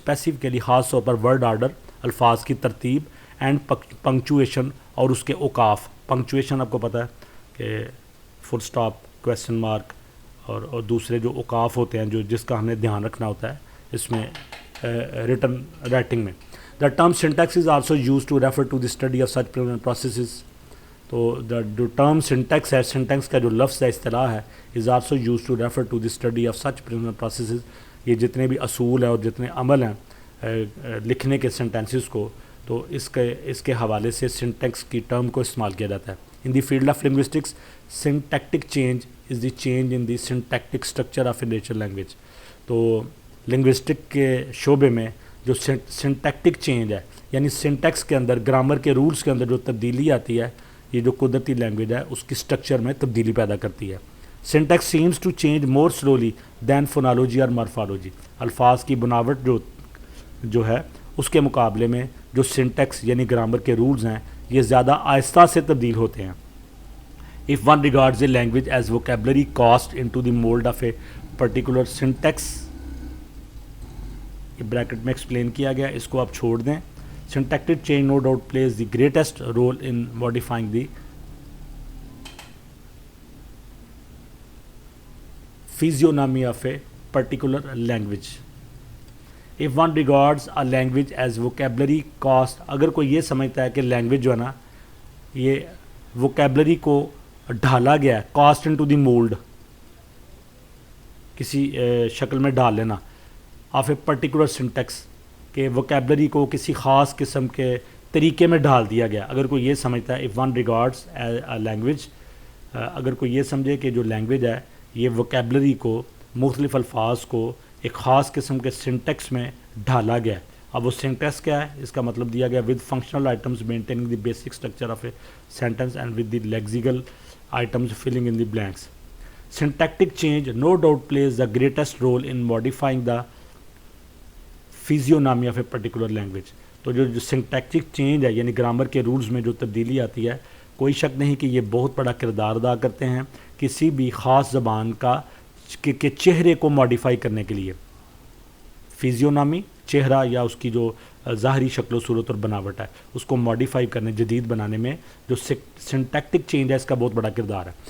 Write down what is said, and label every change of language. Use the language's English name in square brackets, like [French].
[Urdu] Specifically خاص طور پر word order الفاظ کی ترتیب اینڈ پنکچویشن اور اس کے اوقاف. پنکچویشن آپ کو پتہ ہے کہ فل سٹاپ, کویسچن مارک اور دوسرے جو اوقاف ہوتے ہیں جس کا ہمیں دھیان رکھنا ہوتا ہے اس میں ریٹن رائٹنگ میں. [English] The term syntax is also use to refer to the study of such processes. [Urdu] تو جو ٹرم سنٹیکس ہے, سنٹیکس کا جو لفظ ہے اصطلاح ہے, [English] Is also use to refer to the study of such processes. [Urdu] یہ جتنے بھی اصول ہیں اور جتنے عمل ہیں لکھنے کے سینٹینسز کو, تو اس کے حوالے سے سنٹیکس کی ٹرم کو استعمال کیا جاتا ہے. [English] In the field of linguistics syntactic change is the change in the syntactic structure of a natural language. [Urdu] تو لنگوسٹک کے شعبے میں جو سنٹیکٹک چینج ہے یعنی سنٹیکس کے اندر گرامر کے رولز کے اندر جو تبدیلی آتی ہے یہ جو قدرتی لینگویج ہے اس کی اسٹرکچر میں تبدیلی پیدا کرتی ہے. [English] Syntax seems to change more slowly than phonology اور morphology. [Urdu] الفاظ کی بناوٹ جو ہے اس کے مقابلے میں جو سنٹیکس یعنی گرامر کے رولز ہیں یہ زیادہ آہستہ سے تبدیل ہوتے ہیں. [English] If one regards a language as vocabulary cast into the mold of a particular syntax, [Urdu] یہ بریکٹ میں ایکسپلین کیا گیا, اس کو آپ چھوڑ دیں. [English] Syntactic change no doubt plays the greatest role in modifying the physiognomy of a particular language. If one regards a language as vocabulary cast, [Urdu] اگر کوئی یہ سمجھتا ہے کہ لینگویج جو ہے نا یہ ووکیبلری کو ڈھالا گیا ہے, [English] cast into the mould, [Urdu] کسی شکل میں ڈال لینا, [English] of a particular syntax, [Urdu] کہ ووکیبلری کو کسی خاص قسم کے طریقے میں ڈال دیا گیا. اگر کوئی یہ سمجھتا ہے, [English] if one regards a language, [Urdu] اگر کوئی یہ سمجھے کہ جو لینگویج ہے یہ ووکیبلری کو, مختلف الفاظ کو ایک خاص قسم کے سنٹیکس میں ڈھالا گیا ہے. اب وہ سنٹیکس کیا ہے, اس کا مطلب دیا گیا [English] With functional items maintaining the basic structure of a sentence and with the lexical items filling in the blanks. Syntactic change no doubt plays the greatest role in modifying the physiognomy of a particular language. [Urdu] تو جو syntactic change ہے یعنی grammar کے rules میں جو تبدیلی آتی ہے, کوئی شک نہیں کہ یہ بہت بڑا کردار ادا کرتے ہیں کسی بھی خاص زبان کا کے چہرے کو ماڈیفائی کرنے کے لیے. فیزیونامی چہرہ یا اس کی جو ظاہری شکل و صورت اور بناوٹ ہے اس کو ماڈیفائی کرنے, جدید بنانے میں جو سنٹیکٹک چینج ہے اس کا بہت بڑا کردار ہے.